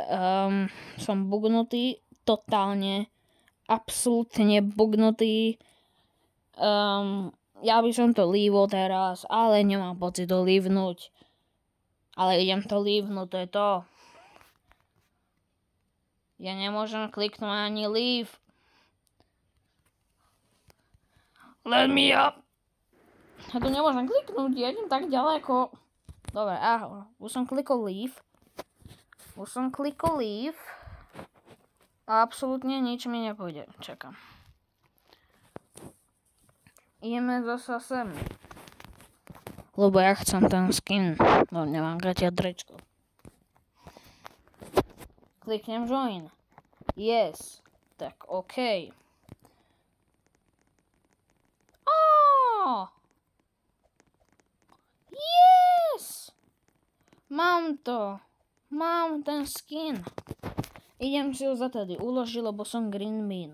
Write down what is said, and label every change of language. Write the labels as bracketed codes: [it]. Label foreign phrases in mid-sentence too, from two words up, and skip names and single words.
[sk] Som bugnutý, totálne, absolútne bugnutý. Ja by som to líval teraz, ale nemám pocit to lívnuť. Ale idem to lívnuť, to je to. Ja nemôžem kliknúť ani leave. [en] Let me up. [sk] Ja tu nemôžem kliknúť, ja idem tak ďaleko. Dobre, už som klikol leave. A absolútne nič mi nepôjde. Čakám. Ideme zasa sem. Lebo ja chcem ten skin. No nemám gatiať drečko. Kliknem join. [en] Yes. Tak OK. Yes! [sk] Mám to. Mám ten skin. Idem si ho zatedy uložiť, lebo som [en] green bean.